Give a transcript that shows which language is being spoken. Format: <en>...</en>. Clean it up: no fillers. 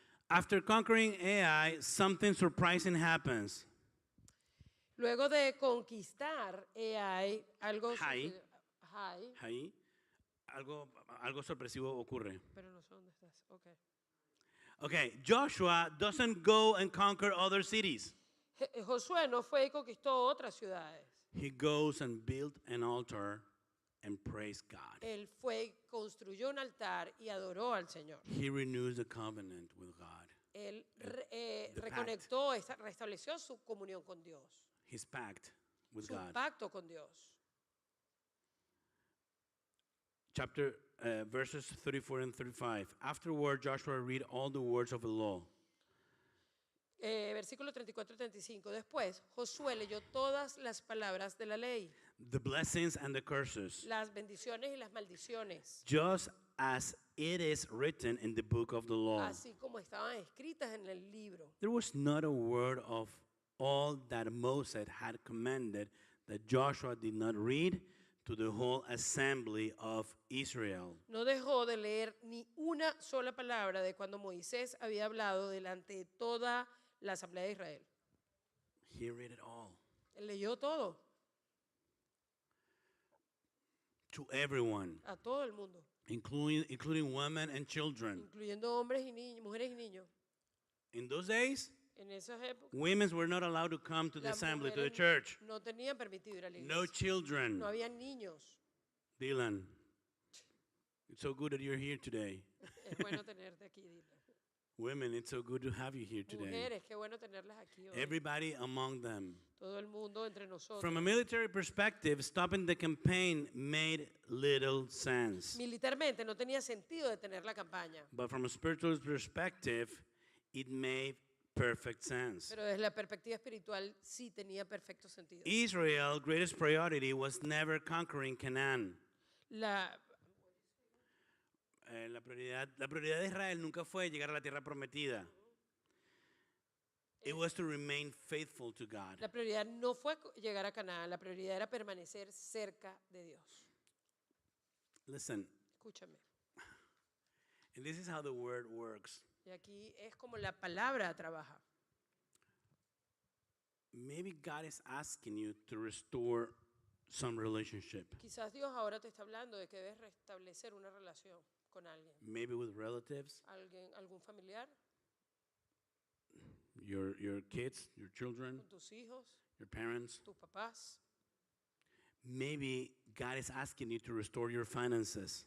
<en>After conquering Ai, something surprising happens.</en> <es>Luego de conquistar AI, algo... Hai. Hai, Ahí, algo sorpresivo ocurre. pero no sé dónde estás. Okay.</es> <en>Okay, Joshua doesn't go and conquer other cities.</en> <es>Josué no fue y conquistó otras ciudades.</es> <en>He goes and built an altar and praised God.</en> <es>Él fue, construyó un altar y adoró al Señor.</es> <en>He renews the covenant with God.</en> <es>Él</es> <en>the</en> <es>reconectó, restableció su comunión con Dios,</es> <en>His pact with</en> <es>su</es> <en>God.</en> <es>pacto con Dios.</es> <en>Chapter verses 34 and 35. Afterward, Joshua read all the words of the law.</en> <es>Versículo 34 y 35. Después, Josué leyó todas las palabras de la ley,</es> <en>The blessings and the curses,</en> <es>las bendiciones y las maldiciones,</es> <en>just as it is written in the book of the law.</en> <es>así como estaban escritas en el libro.</es> <en>There was not a word of all that Moses had commanded that Joshua did not read to the whole assembly of Israel.</en> <es>No dejó de leer ni una sola palabra de cuando Moisés había hablado delante de toda la asamblea de Israel.</es> <en>He read it all</en> <es>Él leyó todo,</es> <en>to everyone,</en> <es>a todo el mundo,</es> <en>including women and children.</en> <es>incluyendo hombres y niños, mujeres y niños.</es> <en>In those days,</en> <es>En esas épocas,</es> <en>women were not allowed to come to the</en> <es>las</es> <en>assembly, to the</en> <es>mujeres</es> <en>church.</en> <es>no tenían permitido ir a la</es> <en>No</en> <es>iglesia.</es> <en>children.</en> <es>No había niños.</es> <en>Dylan, it's so good that you're here today.</en> <es>Es bueno tenerte aquí, Dylan.</es> <en>Women, it's so good to have you here today.</en> <es>Mujeres, qué bueno tenerlas aquí hoy.</es> <en>Everybody among them.</en> <es>Todo el mundo entre nosotros.</es> <en>From a military perspective, stopping the campaign made little sense.</en> <es>Militarmente no tenía sentido detener la campaña,</es> <en>But from a spiritual perspective, it made perfect sense.</en> <es>Pero desde la perspectiva espiritual sí tenía perfecto sentido.</es> <en>Israel's greatest priority was never conquering Canaan.</en> <es>La, La prioridad de Israel nunca fue llegar a la tierra prometida.</es> <en>It was to remain faithful to God.</en> <es>la prioridad no fue llegar a Canaán, la prioridad era permanecer cerca de Dios.</es> <en>Listen,</en> <es>Escúchame.</es> <en>and this is how the word works.</en> <es>Y aquí es como la palabra trabaja.</es> <en>Maybe God is asking you to restore some relationship.</en> <es>Quizás Dios ahora te está hablando de que debes restablecer una relación con alguien.</es> <en>Maybe with relatives,</en> <es>Algún familiar,</es> <en>your kids, your children,</en> <es>con tus hijos,</es> <en>your parents.</en> <es>tus papás.</es> <en>Maybe God is asking you to restore your finances.</en>